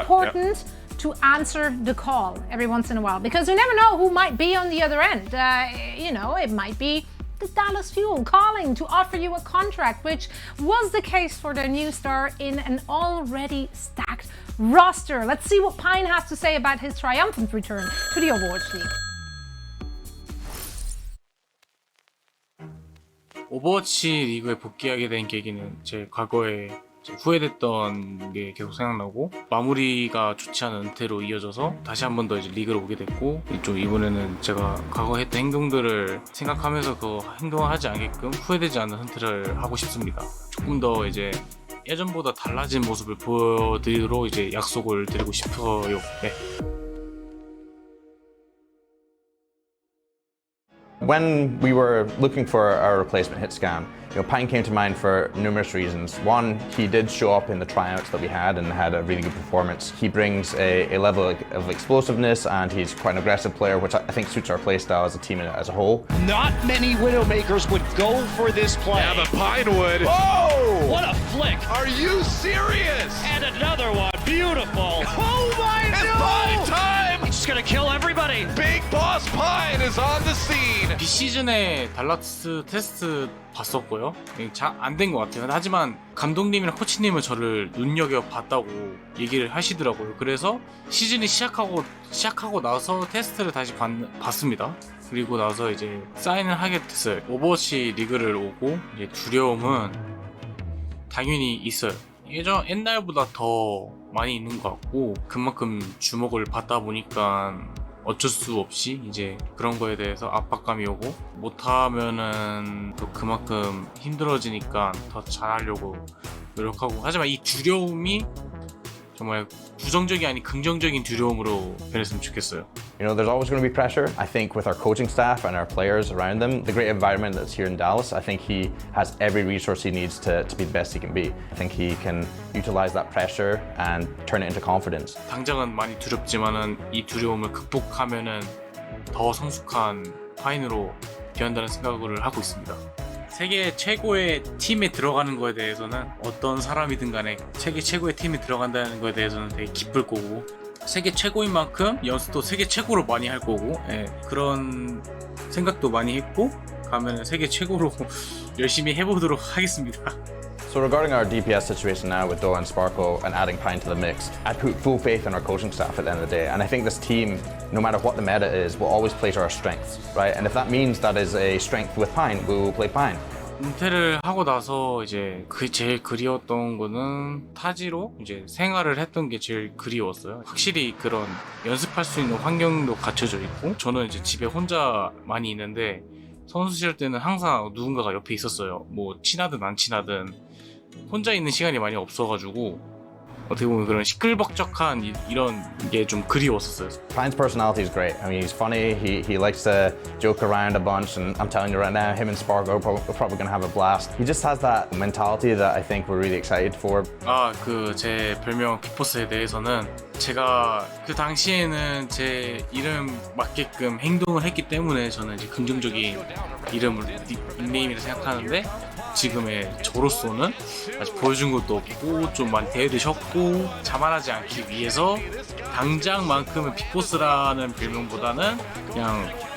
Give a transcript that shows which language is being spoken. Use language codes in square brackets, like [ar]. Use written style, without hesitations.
[en] important to answer the call every once in a while because you never know who might be on the other end. You know, it might be the Dallas Fuel calling to offer you a contract, which was the case for their new star in an already stacked roster. Let's see what Pine has to say about his triumphant return to the Overwatch League. [ko] 오버워치 리그에 복귀하게 된 계기는 제 과거에 후회됐던 게 계속 생각나고 마무리가 좋지 않은 은퇴로 이어져서 다시 한 번 더 이제 리그로 오게 됐고 좀 이번에는 제가 과거 했던 행동들을 생각하면서 그 행동을 하지 않게끔 후회되지 않는 은퇴를 하고 싶습니다. 조금 더 이제 예전보다 달라진 모습을 보여드리도록 이제 약속을 드리고 싶어요. 네. [en] When we were looking for our replacement Hitscan, Pine came to mind for numerous reasons. One, he did show up in the tryouts that we had and had a really good performance. He brings a level of explosiveness and he's quite an aggressive player, which I think suits our playstyle as a team as a whole. Not many Widowmakers would go for this play. Yeah, but Pinewood. Oh! What a flick! Are you serious? And another one. Beautiful. Oh my It's no! Pine time! He's just gonna kill everybody. Big Boss Pine is on the scene. [ko] 비시즌에 달라스 테스트 봤었고요. 잘 안 된 것 같아요. 하지만 감독님이랑 코치님은 저를 눈여겨봤다고 얘기를 하시더라고요. 그래서 시즌이 시작하고 나서 테스트를 다시 봤습니다. 그리고 나서 이제 사인을 하게 됐어요. 오버워치 리그를 오고 이제 두려움은 당연히 있어요. 옛날보다 더 많이 있는 것 같고 그만큼 주목을 받다 보니까 어쩔 수 없이 이제 그런 거에 대해서 압박감이 오고 못하면은 또 그만큼 힘들어지니까 더 잘하려고 노력하고 하지만 이 두려움이 정말 부정적이 아닌 긍정적인 두려움으로 변했으면 좋겠어요. [en] There's always going to be pressure. I think with our coaching staff and our players around them, the great environment that's here in Dallas, I think he has every resource he needs to be the best he can be. I think he can utilize that pressure and turn it into confidence. [ko] 당장은 많이 두렵지만은 이 두려움을 극복하면은 더 성숙한 파인으로 변한다는 생각을 하고 있습니다. 세계 최고의 팀에 들어가는 거에 대해서는 어떤 사람이든 간에 세계 최고의 팀에 들어간다는 거에 대해서는 되게 기쁠 거고 세계 최고인 만큼 연습도 세계 최고로 많이 할 거고 그런 생각도 많이 했고 가면 세계 최고로 열심히 해보도록 하겠습니다. [en] So regarding our DPS situation now with Doa and Sparkle and adding Pine to the mix, I put full faith in our coaching staff at the end of the day. And I think this team, no matter what the meta is, will always play to our strengths, right? And if that means that is a strength with Pine, we will play Pine. [ko] 은퇴를 하고 나서 이제 제일 그리웠던 거는 타지로 이제 생활을 했던 게 제일 그리웠어요. 확실히 그런 연습할 수 있는 환경도 갖춰져 있고 저는 이제 집에 혼자 많이 있는데 선수 시절 때는 항상 누군가가 옆에 있었어요. 뭐 친하든 안 친하든 혼자 있는 시간이 많이 없어가지고 어떻게 보면 그런 시끌벅적한 이런 게 좀 그리웠었어요. [en] Pine's personality is great. I mean, he's funny. He likes to joke around a bunch, and I'm telling you right now, him and Spark are probably going to have a blast. He just has that mentality that I think we're really excited for. [ko] 제 별명 빅보스에 대해서는 제가 그 당시에는 제 이름 맞게끔 행동을 했기 때문에 저는 이제 긍정적인 이름을 닉네임이라 생각하는데 지금의 저로서는 아직 보여준 것도 없고 좀 많이 대드셨고 자만하지 않기 위해서 당장만큼은 빅보스라는 별명보다는 그냥